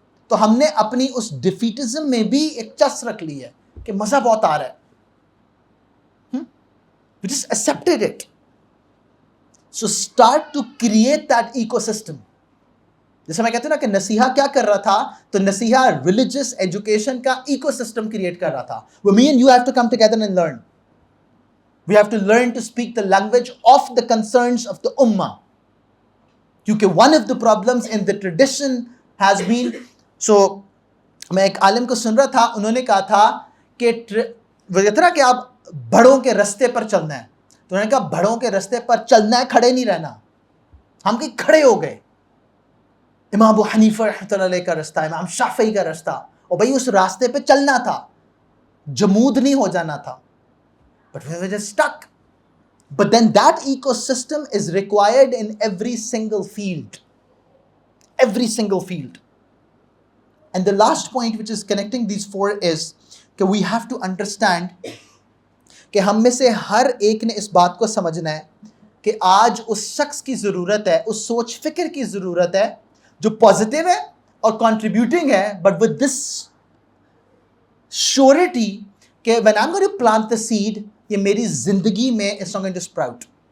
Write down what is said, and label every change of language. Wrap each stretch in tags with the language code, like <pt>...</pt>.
<ur>تو ہم نے اپنی اس ڈیفیٹزم میں بھی ایک چس رکھ لی ہے کہ مزہ بہت آ رہا ہے.</ur> <en>We just accepted it. So start to create that ecosystem.</en> <ur>جیسے میں کہتے ہیں نا کہ نصیحہ کیا کر رہا تھا, تو نصیحہ ریلیجس ایجوکیشن کا ایکو سسٹم کریٹ کر رہا تھا.</ur> <en>Me and you have to come together and learn. We have to learn to speak the language of the concerns of the ummah.</en> <ur>کیونکہ</ur> <en>one of the problems in the tradition has been,</en> <ur>so میں ایک عالم کو سن رہا تھا, انہوں نے کہا تھا کہ وہ کہتے نا کہ آپ بڑوں کے رستے پر چلنا ہے, تو انہوں نے کہا بڑوں کے رستے پر چلنا ہے, کھڑے نہیں رہنا. ہم کہیں کھڑے ہو گئے. امام ابو حنیفہ رحمۃ اللہ علیہ کا رستہ, امام شافعی کا رستہ, اور بھائی اس راستے پہ چلنا تھا, جمود نہیں ہو جانا تھا.</ur> <en>But we were just stuck. But then that ecosystem is required in every single field. Every single field. And the last point which is connecting these four is that we have to understand</en> <ur>کہ ہم میں سے ہر ایک نے اس بات کو سمجھنا ہے کہ آج اس شخص کی ضرورت ہے, اس سوچ فکر کی ضرورت ہے جو پازیٹیو ہے اور کنٹریبیوٹنگ ہے,</ur> <en>but with this surety</en> <ur>کہ</ur> <en>when I'm going to plant the seed,</en> <ur>یہ میری زندگی میں</ur> <en>it's not going to sprout.</en>